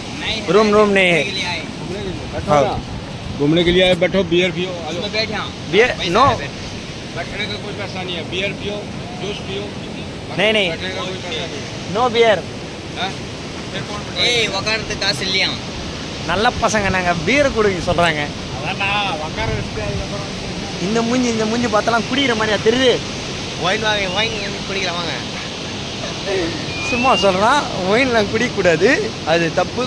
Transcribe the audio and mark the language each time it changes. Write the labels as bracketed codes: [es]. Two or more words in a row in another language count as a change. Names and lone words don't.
[hi] रूम नहीं है। हाँ घूमने के लिए आए, बैठो बियर पियो। [en] beer no [hi] बैठने का कोई पैसा नहीं है, बियर पियो, जूस पियो। नहीं नहीं बैठने का कोई पैसा नहीं [en] no beer [hi] है। फिर कौन [ta] ஏய் உக்காரத்து காசு இல்லையா? நல்ல பசங்க நாங்கள் பீர் குடிக்க சொல்கிறாங்க. இந்த மூஞ்சி பார்த்தலாம் குடிக்கிற மாதிரியா தெரியுது. ஒயின் வாங்க, ஒயின் குடிக்கலாம் வாங்க. சும்மா சொல்கிறான், ஒயின்லாம் குடிக்கக்கூடாது, அது தப்பு.